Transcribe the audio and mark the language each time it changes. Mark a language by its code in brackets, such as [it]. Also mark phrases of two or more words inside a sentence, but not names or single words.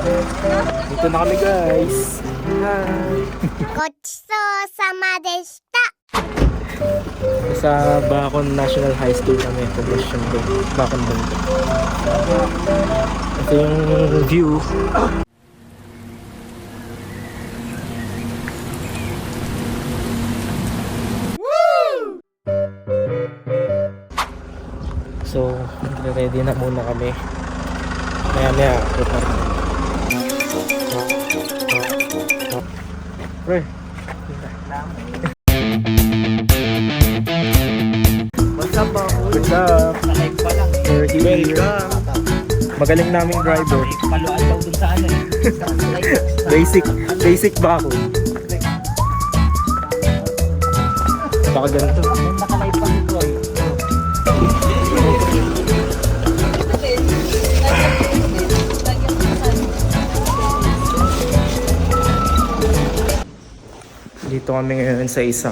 [tl] Dito na kami guys. [en] Hi. [ja] ごちそうさまでした。 [tl] Sa Bacon National High School kami. Poblacion Bay. Bacon Bay. Ito yung view. So, ready na muna kami. Maya prepare. Pre. [en] What's up, bro? What's up? [tl] Nakaig pa lang. [en] We're here. Welcome. [tl] Magaling naming driver. Paluan daw dun sa ano eh. Basic ba ako? Baka ganito. Nakalive pa dito eh. Dito kami ngayon sa isang...